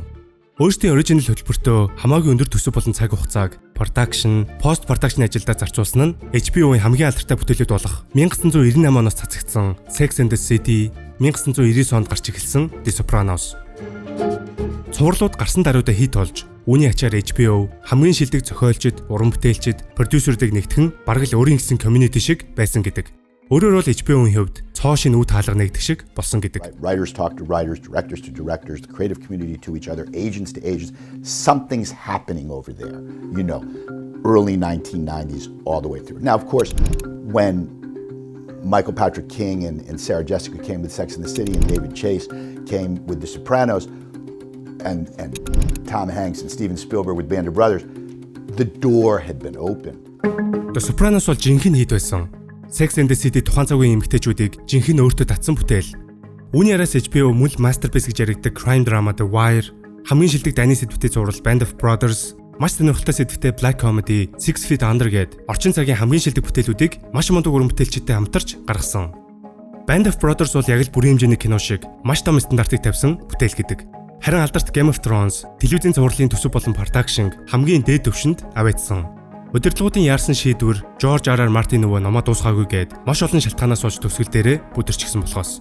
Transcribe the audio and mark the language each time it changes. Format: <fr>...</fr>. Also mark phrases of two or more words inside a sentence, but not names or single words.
<mn>Өөрсдийн оригинал хөтөлбөртөө хамаагүй өндөр төсөв болон цаг хугацааг production,</mn> <en>post production</en> <mn>ажилдаа зарцуулсан нь HBO-ийн хамгийн алдартай бүтээлүүд болох 1998 оноос цацагдсан Sex and the City, 1999 онд гарч эхэлсэн The Sopranos. Цувралууд гарсан даруйдаа хит болж, үүний ачаар HBO хамгийн шилдэг зохиолчид, уран бүтээлчид, продюсеруудыг нэгтгэн бараг л өөрийн гэсэн community шиг байсан гэдэг. Өөрөөр бол HBO-ийн хувьд цоошин үе хаалга нэгдэх шиг болсон гэдэг.</mn> <en>Writers talk to writers, directors to directors, the creative community to each other, agents to agents. Something's happening over there, you know, early 1990s all the way through. Now, of course, when Michael Patrick King and Sarah Jessica came with Sex and the City and David Chase came with The Sopranos and Tom Hanks and Steven Spielberg with Band of Brothers, the door had been opened.</en> <mn>The Sopranos бол жинхэнэ хит байсан. Sex and the City тухайн цагийн эмэгтэйчүүдийг жинхэнэ өөртөө татсан бүтээл. Үүний араас HBO мөн masterpiece гэж яригддаг</mn> <en>crime drama</en> <mn>The Wire, хамгийн шилдэг дайны сэдвтэй зурвал Band of Brothers, маш сонирхолтой сэдвтэй</mn> <en>Black Comedy,</en> <mn>Six Feet Under гээд орчин цагийн хамгийн шилдэг бүтээлүүдийг маш мундаг уран бүтээлчтэй хамтарч гаргасан. Band of Brothers бол яг л бүрийн хэмжээний кино шиг маш том стандартыг тавьсан бүтээл гэдэг. Харин алдарт Game of Thrones, телевизийн цувралын төсөв болон production хамгийн дээд түвшинд аваадсан. Удирдлагуудын яарсан шийдвэр George R.R. Martin нөгөө номоо дуусгаагүй гээд маш олон шалтгаанаас болж төгсгөл дээрээ бүдэрчгсэн болохоос.</mn>